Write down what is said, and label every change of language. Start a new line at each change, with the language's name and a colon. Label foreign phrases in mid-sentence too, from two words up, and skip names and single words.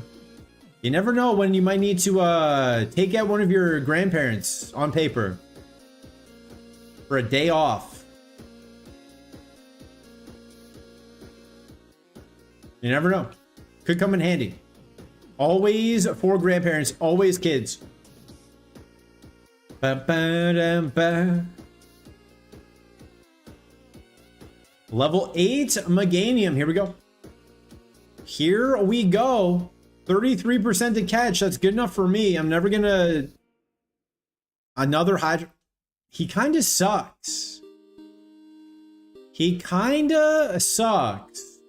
English: You never know when you might need to take out one of your grandparents on paper for a day off. You never know. Could come in handy. Always for grandparents, always kids. Ba, ba, da, ba. Level 8 Meganium. Here we go. Here we go. 33% to catch. That's good enough for me. I'm never gonna... Another Hydro... He kind of sucks. He kind of sucks.